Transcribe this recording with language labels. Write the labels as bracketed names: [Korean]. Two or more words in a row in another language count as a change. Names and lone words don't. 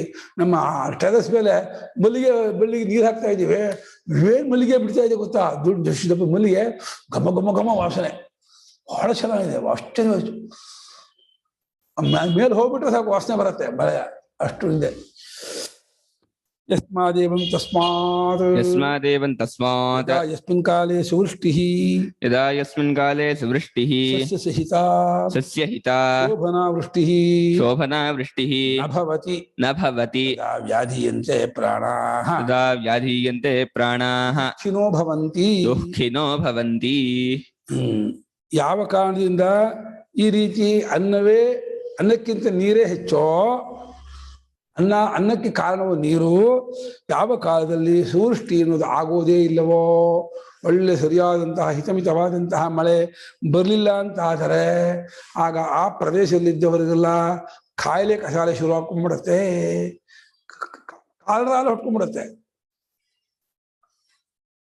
[Kannada] ನಮ್ಮ ಟೆರೆಸ್ ಮೇಲೆ ಬೆಳ್ಳಿಗೆ ನೀರು ಹಾಕ್ತಾ ಇದ್ದೀವಿ. ಏನ್ ಮಲ್ಲಿಗೆ ಬಿಡ್ತಾ ಇದೆ ಗೊತ್ತಾ? ದೊಡ್ಡ ಮಲ್ಲಿಗೆ, ಘಮ ಘಮ ಘಮ ವಾಸನೆ ಬಹಳ ಚೆನ್ನಾಗಿದೆ. ಅಷ್ಟೇ ಮೇಲೆ ಹೋಗ್ಬಿಟ್ರೆ ಸಾಕು, ವಾಸನೆ ಬರುತ್ತೆ ಮಳೆ, ಅಷ್ಟು ಇದೆ. [Sanskrit] ಯಸ್ಮಾದೇವಂ ತಸ್ಮಾತ್, ಯಸ್ಮಾದೇವಂ ತಸ್ಮಾತ್, ಯಸ್ಮಿನ್ ಕಾಲೇ ಸುವೃಷ್ಟಿಃ, ಯದಾ ಯಸ್ಮಿನ್ ಕಾಲೇ ಸುವೃಷ್ಟಿಃ, ಸಸ್ಯಹಿತಾ, ಸಸ್ಯಹಿತಾ, ಶೋಭನಾ ವೃಷ್ಟಿಃ, ಶೋಭನಾ ವೃಷ್ಟಿಃ ನ ಭವತಿ, ನ ಭವತಿ, ಯದಾ ವ್ಯಾಧೀಯಂತೆ ಪ್ರಾಣಾಃ, ಯದಾ ವ್ಯಾಧೀಯಂತೆ ಪ್ರಾಣಾಃ, ದುಃಖಿನೋ ಭವಂತಿ, ದುಃಖಿನೋ ಭವಂತಿ. [Kannada] ಯಾವ ಕಾರಣದಿಂದ ಈ ರೀತಿ ಅನ್ನಕ್ಕಿಂತ ನೀರೇ ಹೆಚ್ಚೋ, ಅನ್ನಕ್ಕೆ ಕಾರಣವು ನೀರು. ಯಾವ ಕಾಲದಲ್ಲಿ ಸುವೃಷ್ಟಿ ಅನ್ನೋದು ಆಗೋದೇ ಇಲ್ಲವೋ, ಒಳ್ಳೆ ಸರಿಯಾದಂತಹ ಹಿತಮಿತವಾದಂತಹ ಮಳೆ ಬರಲಿಲ್ಲ ಅಂತ ಆದರೆ ಆಗ ಆ ಪ್ರದೇಶದಲ್ಲಿದ್ದವರಿಗೆಲ್ಲ ಕಾಯಿಲೆ ಕಸಾಲೆ ಶುರು ಹಾಕೊಂಡ್ಬಿಡುತ್ತೆ, ಕಾಲರಾಲ ಹೊಟ್ಕೊಂಡ್ಬಿಡುತ್ತೆ.